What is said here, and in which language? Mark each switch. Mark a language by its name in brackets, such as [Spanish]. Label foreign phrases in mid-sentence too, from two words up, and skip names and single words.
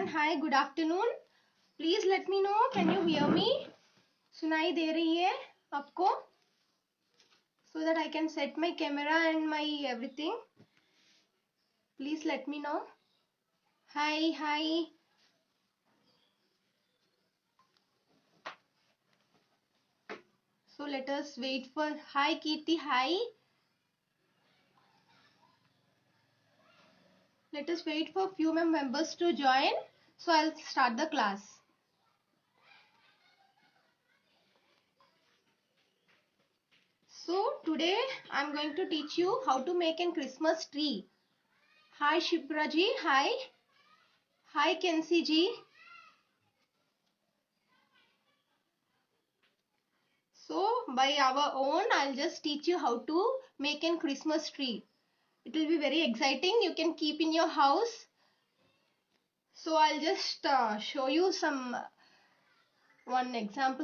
[English] Hi, good afternoon. Please let me know. Can you hear me? [Hindi] सुनाई दे रही है आपको? [English] So that I can set my camera and my everything. Please let me know. Hi, hi. So let us wait for. Hi, Kirti. Hi. Let us wait for few more members to join. So I'll start the class. So today I'm going to teach you how to make a Christmas tree. Hi Shipra ji. Hi. Hi Kensi ji. So by our own I'll just teach you how to make a Christmas tree. It will be very exciting. You can keep in your house. So I'll just show you some one example.